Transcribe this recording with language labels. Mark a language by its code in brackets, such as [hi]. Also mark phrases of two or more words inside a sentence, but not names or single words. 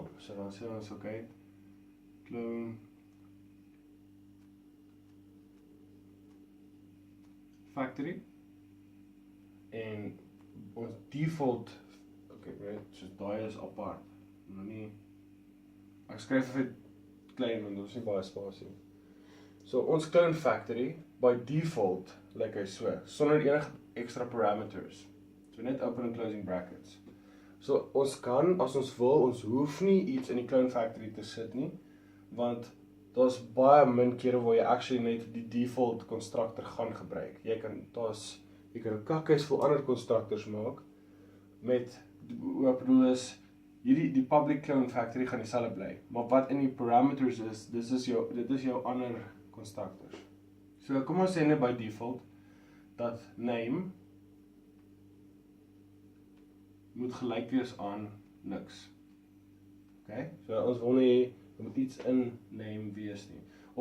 [af] So dan sê ons okay, [en] clone factory [af] en ons default so daai is apart. Nou nie ek skryf dit klein want ons nie baie spasie nie. So ons [en] clone factory by default [af] lyk hy so sonder enige [en] extra parameters. [af] So net [en] open and closing brackets. [af] So ons kan as ons wil, ons hoef nie iets in die [en] clone factory [af] te sit nie, want daar's baie min kere waar jy actually net die [en] default constructor [af] gaan gebruik. Jy kan 'n kakhuis vol ander constructors maak met wat ek bedoel is die [en] public clone factory [af] gaan dieselfde bly, maar wat in die parameters is, dit is jou ander constructors. So kom ons sê net [en] by default [af] dat name moet gelyk wees aan niks. Okay? So ons wil nie moet iets in name wees nie.